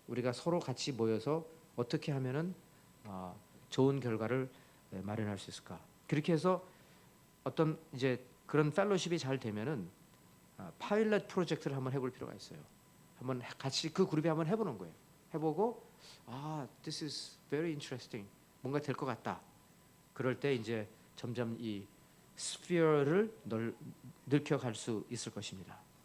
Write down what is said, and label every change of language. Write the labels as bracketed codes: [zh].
[ko] 우리가 서로 같이 모여서 어떻게 하면은 좋은 결과를 마련할 수 있을까? 그렇게 해서 어떤 이제 그런 펠로십이 잘 되면은 파일럿 프로젝트를 한번 해볼 필요가 있어요. 한번 같이 그 그룹이 한번 해보는 거예요. 해보고 [en] this is very interesting. [ko] 뭔가 될 것 같다. 그럴 때 이제 점점 이 스피어를 넓혀갈 수 있을 것입니다.